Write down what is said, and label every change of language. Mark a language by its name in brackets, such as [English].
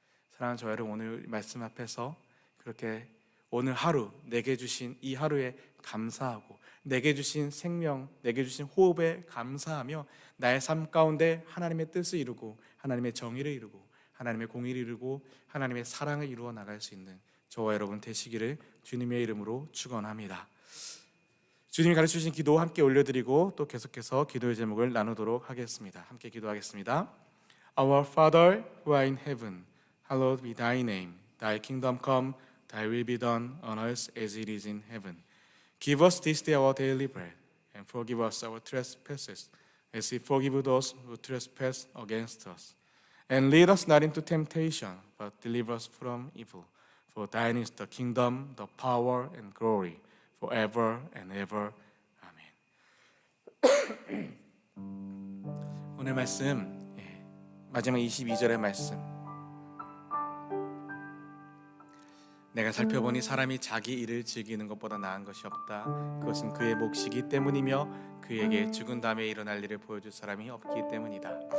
[Korean] 사랑하는 저 여러분, 오늘 말씀 앞에서 그렇게 오늘 하루 내게 주신 이 하루에 감사하고 내게 주신 생명, 내게 주신 호흡에 감사하며 나의 삶 가운데 하나님의 뜻을 이루고 하나님의 정의를 이루고 하나님의 공의를 이루고 하나님의 사랑을 이루어 나갈 수 있는 저와 여러분 되시기를 주님의 이름으로 축원합니다. 주님이 가르쳐주신 기도 함께 올려드리고 또 계속해서 기도의 제목을 나누도록 하겠습니다. 함께 기도하겠습니다. [English] Our Father who art in heaven, hallowed be thy name. Thy kingdom come, thy will be done on earth as it is in heaven. Give us this day our daily bread, and forgive us our trespasses, as we forgive those who trespass against us. And lead us not into temptation, but deliver us from evil. For thine is the kingdom, the power, and glory, forever and ever. [Korean] 아멘. 오늘 말씀, 마지막 22절의 말씀. 내가 살펴보니 사람이 자기 일을 즐기는 것보다 나은 것이 없다. 그것은 그의 몫이기 때문이며 그에게 죽은 다음에 일어날 일을 보여줄 사람이 없기 때문이다.